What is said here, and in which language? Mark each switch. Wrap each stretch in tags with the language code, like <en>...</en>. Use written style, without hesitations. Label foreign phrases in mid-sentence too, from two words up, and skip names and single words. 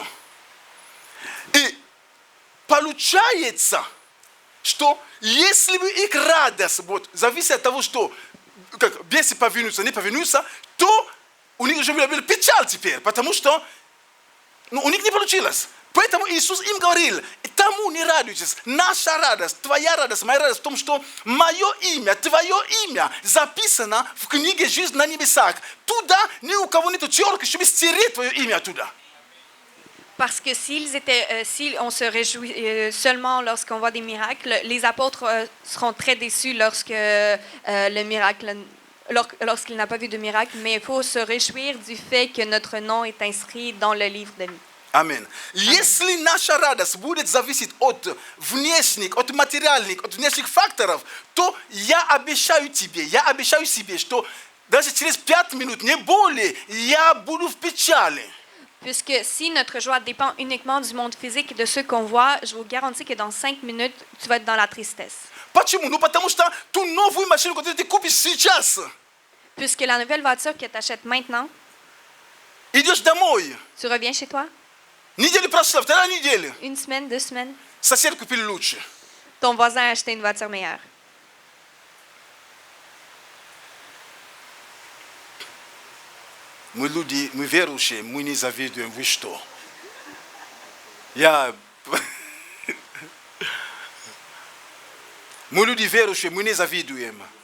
<ru>И получается, что если бы их радость вот, зависит от того, что как, бесы повинуются, не повинуются, то у них уже была печаль теперь, потому что у них не получилось. Поэтому Иисус им говорил, тому не радуйтесь, наша радость, твоя радость, моя радость в том, что мое имя, твое имя записано в книге жизни на небесах. Туда ни у кого нет терки, чтобы стереть твое имя оттуда.</ru> <fr>Parce que si on se réjouit seulement lorsqu'on voit des miracles, les apôtres seront très déçus lorsqu'il n'a pas vu de miracle, mais il faut se réjouir du fait que notre nom est inscrit dans le livre de vie. Amen.</fr> <ru>Если наша радость будет зависеть от внешних, от материальных, от внешних факторов, то я обещаю себе, что даже через 5 минут, не более, я буду в печали.</ru> <fr>Puisque si notre joie dépend uniquement du monde physique et de ce qu'on voit, je vous garantis que dans 5 minutes, tu vas être dans la tristesse.</fr> <ru>Почему? Ну потому что ту новую машину, которую ты купишь сейчас,</ru> <fr>Puisque la nouvelle voiture que tu achètes maintenant,</fr> <ru>идешь домой,</ru> <fr>tu reviens chez toi,</fr> <ru>неделя прошла, вторая неделя,</ru> <fr>une semaine, 2 semaines,</fr> <ru>сосед купил лучше.</ru> <fr>ton voisin a acheté une voiture meilleure.</fr> <ru>Мы люди, мы верующие, мы не завидуем, вы что? Мы люди верующие, мы не завидуем.</ru>